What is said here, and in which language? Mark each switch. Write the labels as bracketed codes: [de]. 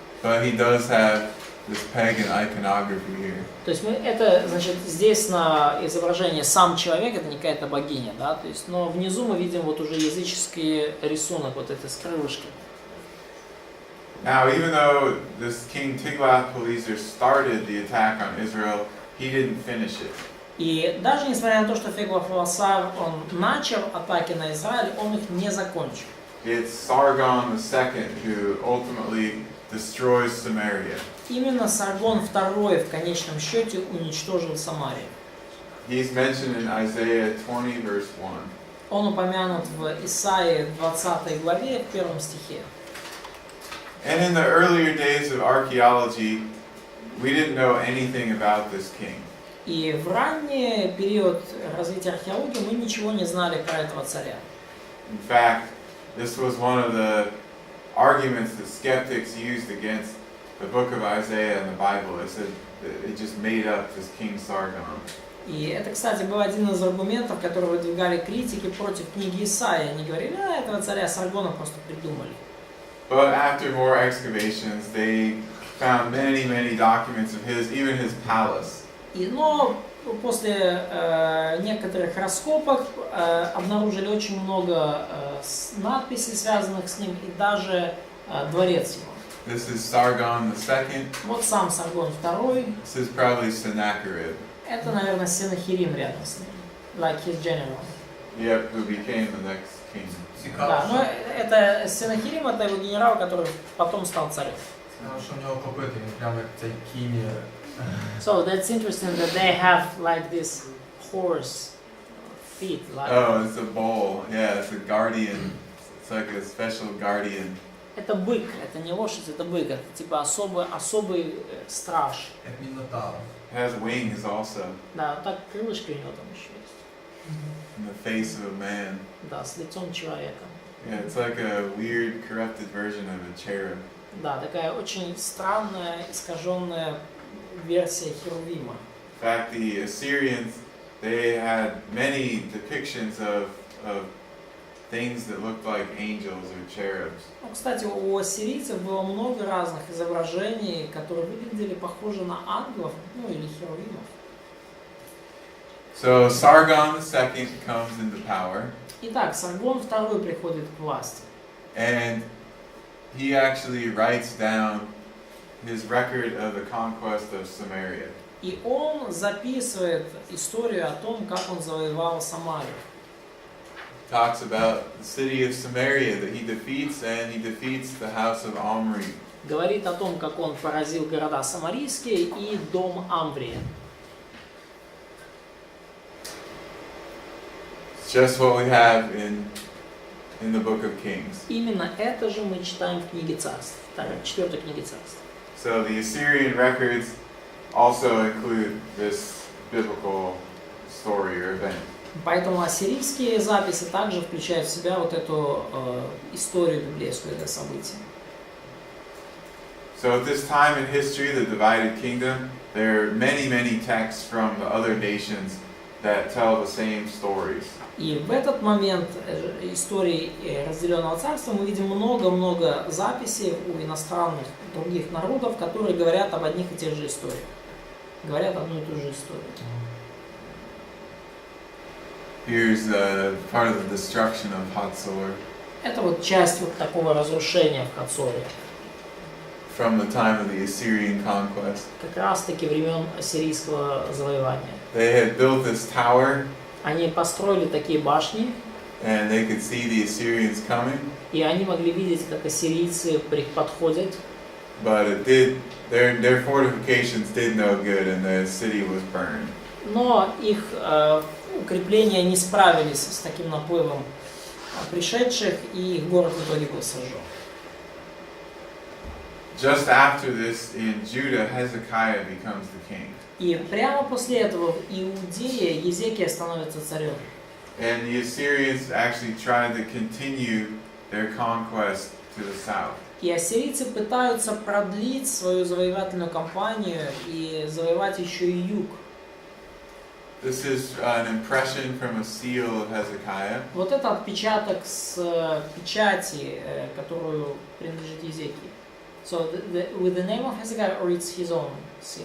[en] But he does have this pagan iconography here. [ru] То есть это, значит, здесь на изображении сам человек, это не какая-то богиня, да, то есть, но внизу мы видим вот уже языческий рисунок, вот это с крылышками. [en] Now, even though this King Tiglath-Pileser started the attack on Israel, he didn't finish it. [ru] И даже несмотря на то, что Теглав-Пилесар, он начал атаки на Израиль, он их не закончил. [en] It's Sargon II who ultimately destroys Samaria. [ru] Именно Саргон II в конечном счете уничтожил Самарию. [en] He's mentioned in Isaiah 20, verse 1. [ru] Он упомянут в Исаии 20 главе, в 1 стихе. [en] And in the earlier days of archaeology, we didn't know anything about this king. [ru] И в ранний период развития археологии мы ничего не знали про этого царя. [en] In fact, this was one of the arguments that skeptics used against the book of Isaiah and the Bible. They said that it just made up this King Sargon. [ru] И это, кстати, был один из аргументов, которые выдвигали критики против книги Исаии. Они говорили, этого царя Саргона просто придумали. [en] But after more excavations, they found many, many documents of his, even his palace. [ru] Но после некоторых раскопок обнаружили очень много надписей, связанных с ним, и даже дворец его. [en] This is Sargon II. [ru] Вот сам Саргон II. [en] This is probably Sennacherib. [ru] Это, наверное, Сенахерим рядом с ним. [en] Like his general. Yep, who became the next king. [ru] Да, но это Сенахерим, это его генерал, который потом стал царем. [uk] Що в нього копити, він прямо як цей кінь. [en] So that's interesting that they have like this horse feet. Like Oh, it's a bull. Yeah, it's a guardian. It's like a special guardian. [ru] это бык, это не лошадь, это бык. Это типа особый страж. [uk] Як мінотавр. [en] It has wings also. [ru] Да, вот так крылышки у него там еще есть. [en] In the face of a man. [ru] Да, с лицом человека. [en] Yeah, it's like a weird, corrupted version of a cherub. [ru] Да, такая очень странная, искаженная версия Херувима. [en] In fact, the Assyrians, they had many depictions of things that looked like angels or cherubs. [ru] Ну, кстати, у ассирийцев было много разных изображений, которые выглядели похожи на ангелов, ну или херувимов. [en] So Sargon II comes into power. [ru] Итак, Саргон II приходит к власти. [en] And he actually writes down his record of the conquest of Samaria. [ru] И он записывает историю о том, как он завоевал Самарию. [en] Talks about the city of Samaria that he defeats, and he defeats the house of Omri. [ru] Говорит о том, как он поразил города Самарийские и дом Амврия. [en] It's just what we have in the book of Kings. [ru] Именно это же мы читаем в книге Царств, 4 книге Царств. [en] So the Assyrian records also include this biblical story or event. [ru] Поэтому ассирийские записи также включают в себя вот эту историю библейскую, это событие. [en] So at this time in history, the divided kingdom, there are many, many texts from the other nations that tell the same stories. [ru] И в этот момент истории разделенного царства мы видим много-много записей у иностранных других народов, которые говорят об одних и тех же историях. Говорят одну и ту же историю. [en] Here's part of the destruction of Hatzor [ru] Это вот часть вот такого разрушения в Хацоре. [en] from the time of the Assyrian conquest. [ru] Как раз таки времен ассирийского завоевания. [en] They had built this tower, [ru] Они построили такие башни, [en] and they could see the Assyrians coming, [ru] и они могли видеть, как ассирийцы подходят. [en] but it did their fortifications did no good, and the city was burned. [ru] Но их укрепления не справились с таким наплывом пришедших, и их город в итоге был сожжен. [en] Just after this, in Judah, Hezekiah becomes the king. [ru] И прямо после этого в Иудее Езекия становится царем. [en] And the Assyrians actually tried to continue their conquest to the south. [ru] И ассирийцы пытаются продлить свою завоевательную кампанию и завоевать еще и юг. [en] This is an impression from a seal of Hezekiah. [ru] Вот это отпечаток с печати, которую принадлежит Езекии. [en] So with the name of Hezekiah, or it's his own seal?